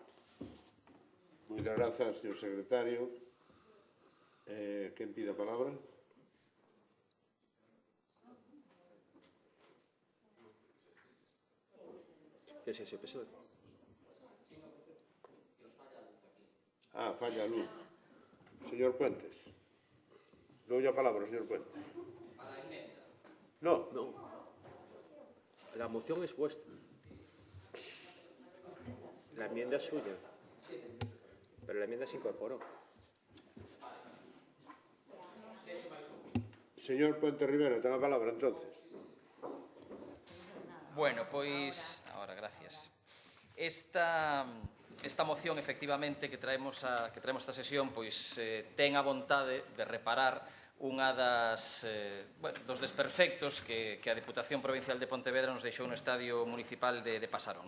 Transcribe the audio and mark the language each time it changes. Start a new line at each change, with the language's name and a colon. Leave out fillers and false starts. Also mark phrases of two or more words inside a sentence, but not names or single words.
Galician: Moitas grazas, señor secretario. Quen pide a palabra? Que é ese PSOE? Falla a luz. Señor Puentes. Dou a palabra, señor Puentes. Para a emenda.
Spanish: No. La moción es vuestra. La enmienda es suya. Pero la enmienda se incorporó.
Galician: Señor Puente Rivera, ten a palabra, entonces. Bueno, pois, agora, gracias. Esta moción, efectivamente, que traemos esta sesión, pois ten a vontade de reparar unha dos desperfectos que a Deputación Provincial de Pontevedra nos deixou no Estadio Municipal de Pasarón.